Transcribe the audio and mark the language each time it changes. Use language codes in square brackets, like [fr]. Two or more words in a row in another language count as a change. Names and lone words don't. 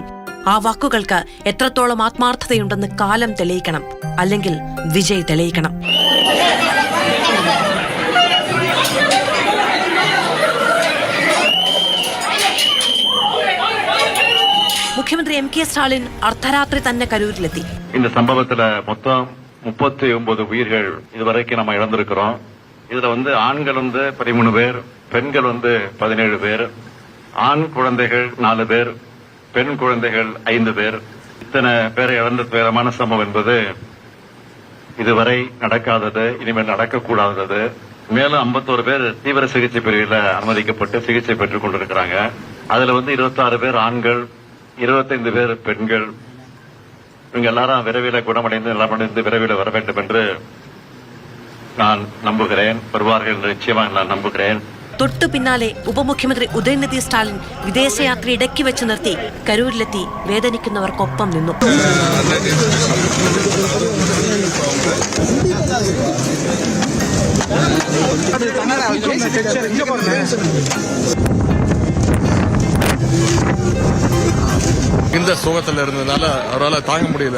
[ml] ആ വാക്കുകൾക്ക് എത്രത്തോളം ആത്മാർത്ഥതയുണ്ടെന്ന് കാലം തെളിയിക്കണം, അല്ലെങ്കിൽ വിജയ് തെളിയിക്കണം. മുഖ്യമന്ത്രി എം കെ സ്റ്റാലിൻ അർദ്ധരാത്രി തന്നെ കരൂരിലെത്തി. [ta] இந்த சம்பவத்துல மொத்தம் 39 உயிர்கள் இதுவரைக்கும் நம்ம இழந்திருக்கிறோம். இதுல ஆண்கள் 13 பேர், பெண்கள் 17 பேர், ஆண் குழந்தைகள் 4 பேர், பெண் குழந்தைகள் 5 பேர். இத்தனை பேரை இழந்த துயரமான சம்பவம் என்பது இதுவரை நடக்காதது, இனிமேல் நடக்கக்கூடாதது. மேலும் 51 பேர் தீவிர சிகிச்சை பிரிவில் அனுமதிக்கப்பட்டு சிகிச்சை பெற்றுக் கொண்டிருக்கிறாங்க. அதுல 26 பேர் ஆண்கள், 25 பேர் பெண்கள். இவங்க எல்லாரும் விரைவில் குணமடைந்து நலமடைந்து விரைவில் வர வேண்டும் என்று நான் நம்புகிறேன். வருவார்கள் என்று நிச்சயமாக நான் நம்புகிறேன். [ml] തൊട്ടു പിന്നാലെ ഉപമുഖ്യമന്ത്രി ഉദയനിധി സ്റ്റാലിൻ വിദേശയാത്ര ഇടയ്ക്ക് വെച്ച് നിർത്തി കരൂരിലെത്തി വേദനിക്കുന്നവർക്കൊപ്പം നിന്നു. [ta] இந்த சோகத்தில் இருந்ததுனால அவரால் தாங்க முடியல.